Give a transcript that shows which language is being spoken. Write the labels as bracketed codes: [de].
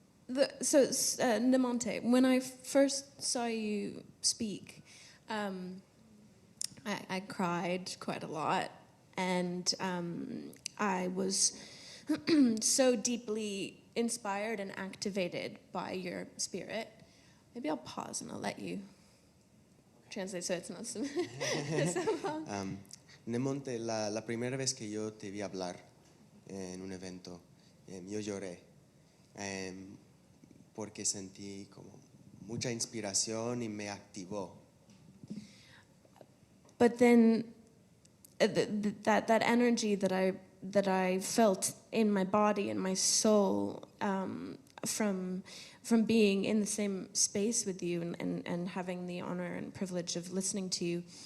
[en] Nemonte, when I first saw you speak, I cried quite a lot, and I was so deeply inspired and activated by your spirit. Maybe I'll pause and I'll let you translate so it's not so long. [es] Nemonte, la primera vez que yo te vi hablar en un evento, yo lloré. Porque sentí como mucha inspiración y me activó. [en] But then that energy that I felt in my body and my soul from being in the same space with you and having the honor and privilege of listening to you.